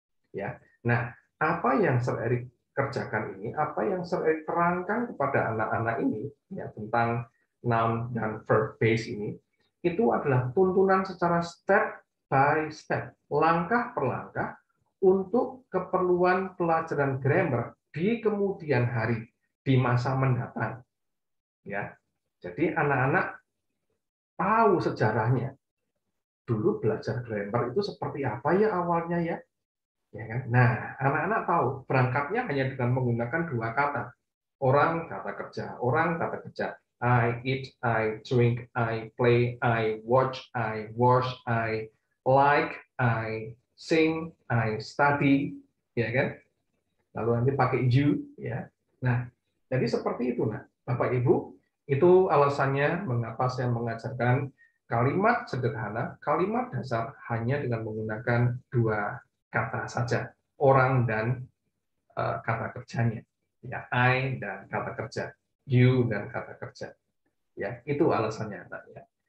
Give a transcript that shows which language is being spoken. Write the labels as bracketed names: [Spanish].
[Indonesian] Ya. Nah, apa yang Sir Eric kerjakan ini, apa yang Sir Eric terangkan kepada anak-anak ini ya, tentang noun dan verb base ini, itu adalah tuntunan secara [English] step by step, [Indonesian] langkah per langkah untuk keperluan pelajaran grammar di kemudian hari, di masa mendatang. Ya, jadi anak-anak tahu sejarahnya. Dulu belajar grammar itu seperti apa ya awalnya ya? Ya kan? Nah, anak-anak tahu berangkatnya hanya dengan menggunakan dua kata. Orang kata kerja, orang kata kerja. [English] I eat, I drink, I play, I watch, I wash, I like, I sing, I study, ya kan? [Indonesian] Lalu nanti pakai you, ya. Nah, jadi seperti itu, nah, Bapak Ibu, itu alasannya mengapa saya mengajarkan kalimat sederhana, kalimat dasar hanya dengan menggunakan dua kata saja, orang dan kata kerjanya, ya, I dan kata kerja, you dan kata kerja, ya, itu alasannya, nah, ya.